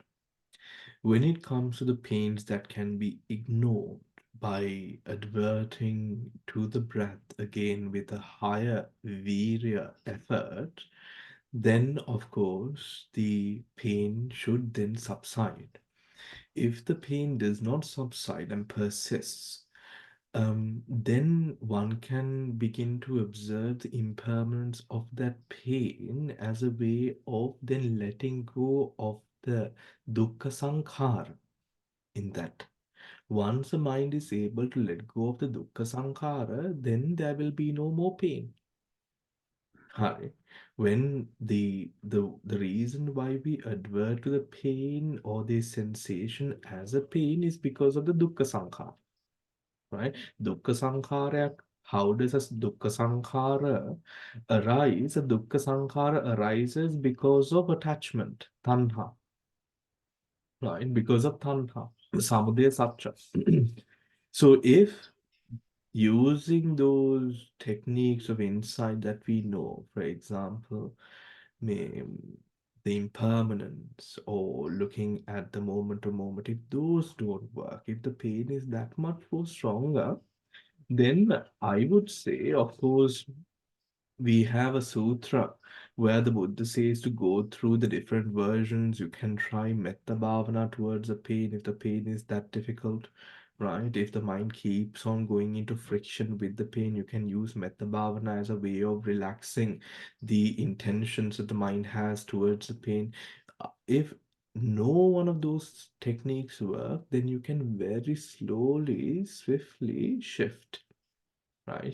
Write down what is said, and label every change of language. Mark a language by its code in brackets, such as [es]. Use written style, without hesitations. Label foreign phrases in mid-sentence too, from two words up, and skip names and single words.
[en] When it comes to the pains that can be ignored by adverting to the breath again with a higher virya effort, then of course the pain should then subside. If the pain does not subside and persists, then one can begin to observe the impermanence of that pain as a way of then letting go of the [pi] dukkha sankhara [en] in that. Once the mind is able to let go of the [pi] dukkha sankhara, [en] then there will be no more pain. Hi. When the reason why we advert to the pain or the sensation as a pain is because of the [pi] dukkha sankhara, [en] right? [pi] Dukkha sankhara, [en] how does a [pi] dukkha sankhara [en] arise? A [pi] dukkha sankhara [en] arises because of attachment, tanha, right? Because of [pi] tanha, samudaya satcha. [en] So if using those techniques of insight that we know, for example, may, the impermanence or looking at the moment to moment, if those don't work, if the pain is that much more stronger, then I would say, of course, we have a sutra where the Buddha says to go through the different versions. You can try [pi] metta bhavana [en] towards the pain if the pain is that difficult, right? If the mind keeps on going into friction with the pain, you can use [pi] Metta Bhavana [en] as a way of relaxing the intentions that the mind has towards the pain. If no one of those techniques work, then you can very slowly, swiftly shift, right?